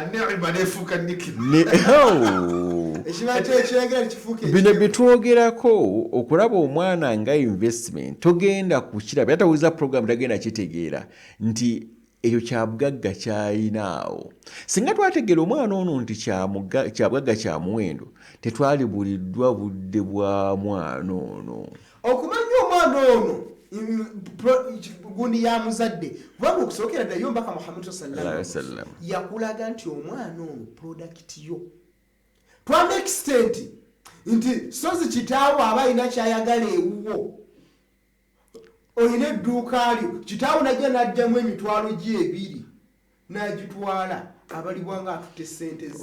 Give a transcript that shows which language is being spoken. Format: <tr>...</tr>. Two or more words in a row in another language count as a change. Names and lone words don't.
<lg>bino byetwogerako okulaba omwana nga investment togenda kukiraba yatawuliza program tagenda kitegeera nti ekyo kyabugagga kyayinaawo singa twategeera omwana ono nti kyabugagga kya muwendo tetwalibuliddwa budde bwa mwana ono okumanya omwana ono gundi ya muzadde kubanga okusookera ddayo mbaka Muhammad</lg> <ar>صلى الله عليه وسلم</ar> <lg>yakulaga nti omwana ono product yo twamba extent nti sozi kitaawo aba alina kyayagala ewuwo olina edduuka lyo kitaawo najja n'ajjamu emitwalo gye ebiri n'agitwala abalibwanga atutte sente ze</lg>